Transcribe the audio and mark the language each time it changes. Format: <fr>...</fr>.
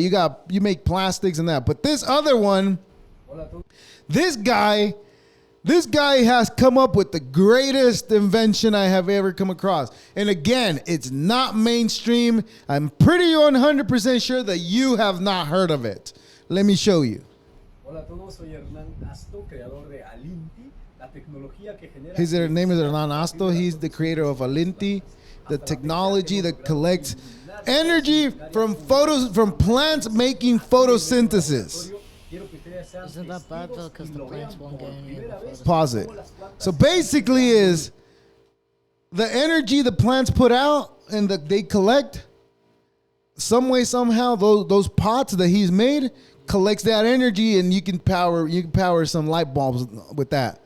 <en>You make plastics and that. But this other one, this guy has come up with the greatest invention I have ever come across. And again, it's not mainstream. I'm pretty 100% sure that you have not heard of it. Let me show you.</en> <es>Hola a todos, soy Hernán Asto, creador de Alinti, la tecnología que genera...</es> <en>His name is Hernan Asto. He's the creator of Alinti, the technology that collects energy from plants making photosynthesis. Isn't that bad though? Because the plants won't get any of the photos. Pause it. So basically is the energy the plants put out and that they collect, some way, somehow, those pots that he's made collects that energy, and you can power some light bulbs with that.</en>